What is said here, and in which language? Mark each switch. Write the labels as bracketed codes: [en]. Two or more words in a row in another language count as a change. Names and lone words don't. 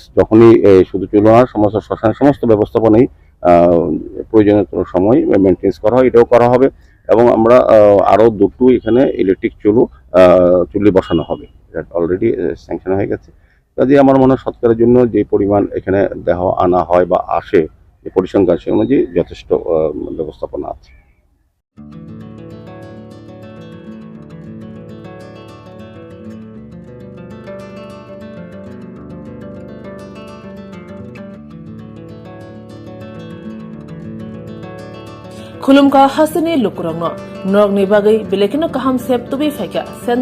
[bn] যখনই শুধু চুলা না, সমস্ত শ্মশানের সমস্ত ব্যবস্থাপনাই প্রয়োজনীয় সময় মেনটেন্স করা হয়, এটাও করা হবে। এবং আমরা আরও দুটো এখানে ইলেকট্রিক চুল্লি বসানো হবে, এটা [en] already sanction [bn] হয়ে গেছে। কাজে আমার মনে হয় সৎকারের জন্য যে পরিমাণ এখানে দেহ আনা হয় বা আসে, যে পরিসংখ্যান, সে অনুযায়ী যথেষ্ট ব্যবস্থাপনা আছে। [trp] Khulumka Hasani Lukurangno Nog Nibagai Bilekino Kaham Sep Tubi Feka St.